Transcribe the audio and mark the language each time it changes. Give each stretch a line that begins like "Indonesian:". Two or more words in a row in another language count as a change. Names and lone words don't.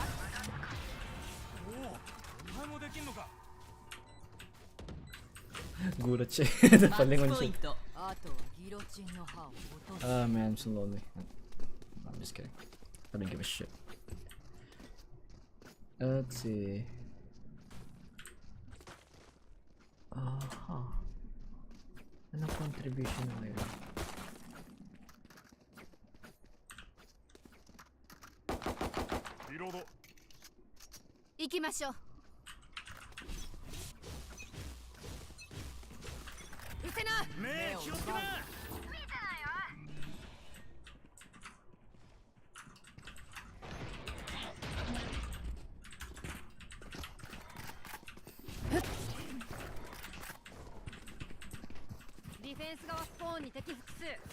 Japanese: おお、お前もできんのか。
Filipino: Gulat siya. Napalingon siya.
English: Ah man, I'm so lonely. I'm just kidding. I don't give a shit. Let's see.
Filipino: Ano contribution na ngayon?
English: Reload.
Japanese: 行きましょう。目気をつけな。ディフェンス側スポーンに敵複数。